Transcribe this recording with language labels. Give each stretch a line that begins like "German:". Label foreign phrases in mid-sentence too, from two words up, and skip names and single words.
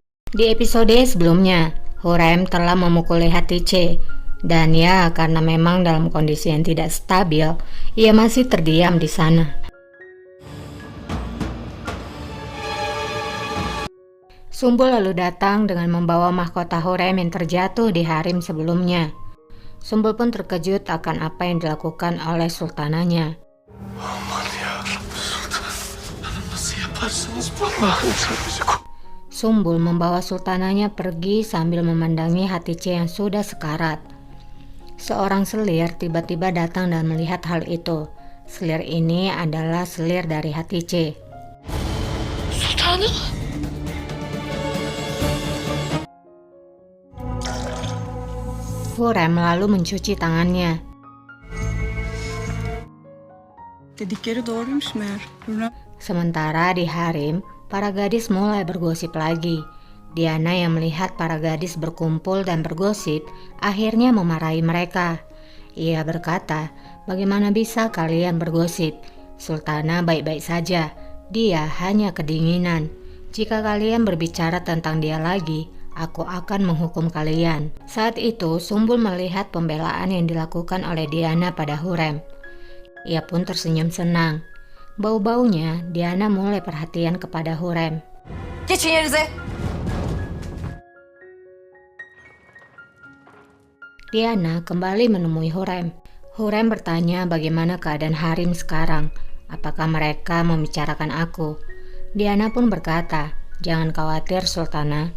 Indonesian: Di episode sebelumnya, Hurem telah memukuli Hatice, dan ya karena memang dalam kondisi yang tidak stabil, ia masih terdiam di sana. Sumbul lalu datang dengan membawa mahkota Hurem yang terjatuh di harem sebelumnya. Sumbul pun terkejut akan apa yang dilakukan oleh sultananya.
Turkish: Aman ya Sultan, nasıl yaparsınız Allah'ım sen bizi koru.
Indonesian: Sumbul membawa sultananya pergi sambil memandangi Hatice yang sudah sekarat. Seorang selir tiba-tiba datang dan melihat hal itu. Selir ini adalah selir dari Hatice. Sultanım. Hurem lalu mencuci tangannya.
Turkish: Dedikleri doğruymuş meğer. Hürrem
Indonesian: Sementara di harem, para gadis mulai bergosip lagi. Diana yang melihat para gadis berkumpul dan bergosip, akhirnya memarahi mereka. Ia berkata, "Bagaimana bisa kalian bergosip? Sultana baik-baik saja, dia hanya kedinginan. Jika kalian berbicara tentang dia lagi, aku akan menghukum kalian." Saat itu, Sumbul melihat pembelaan yang dilakukan oleh Diana pada Hurem. Ia pun tersenyum senang. Bau-baunya, Diana mulai perhatian kepada Hurem.
Turkish: Geçin yerinize.
Indonesian: Diana kembali menemui Hurem. Hurem bertanya bagaimana keadaan harem sekarang. Apakah mereka membicarakan aku? Diana pun berkata, "Jangan khawatir Sultana.